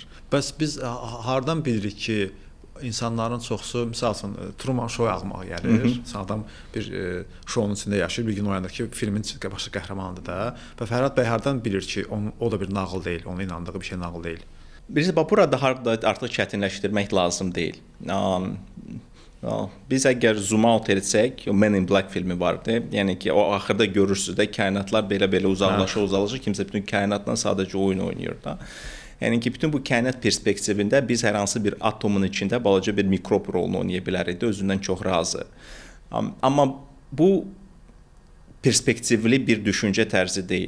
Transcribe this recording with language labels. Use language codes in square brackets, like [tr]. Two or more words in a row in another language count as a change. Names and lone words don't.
[az] Bəs biz hardan bilirik ki, insanların çoxsu, misal üçün, Truman Show ağlıma gəlir. Adam bir şounun içində yaşayır, bir gün oyanır ki, filmin başı qəhrəmanıdır da. Və Fərhad bəy hardan bilir ki, o da bir nağıl deyil, ona inandığı bir şey nağıl deyil? Birisi burada artıq çətinləşdirmək lazım deyil. Biz əgər [en] zoom out [az] etsək, o Men in Black filmi vardı. Yəni ki, o axırda görürsüz də kainatlar belə-belə uzaqlaşır, kimsə bütün kainatla sadəcə oyun oynayır da. Yəni ki, bütün bu kainat perspektivində biz hər hansı bir atomun içində balaca bir mikrob rolunu oynaya bilərik də, özündən çox razı. Amma bu perspektivli bir düşüncə tərzi deyil.